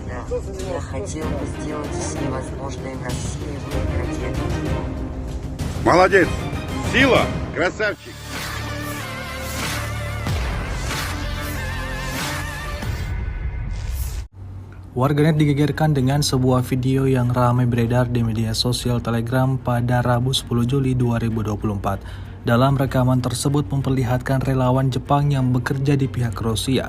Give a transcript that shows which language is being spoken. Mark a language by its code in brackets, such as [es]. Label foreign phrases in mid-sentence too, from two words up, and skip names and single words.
[ru] Я хотел бы сделать все возможное в России, выиграть эту битву. Молодец! Сила! Красавчик! [id] Warganet digegerkan dengan sebuah video yang ramai beredar di media sosial Telegram pada Rabu 10 Juli 2024. Dalam rekaman tersebut memperlihatkan relawan Jepang yang bekerja di pihak Rusia.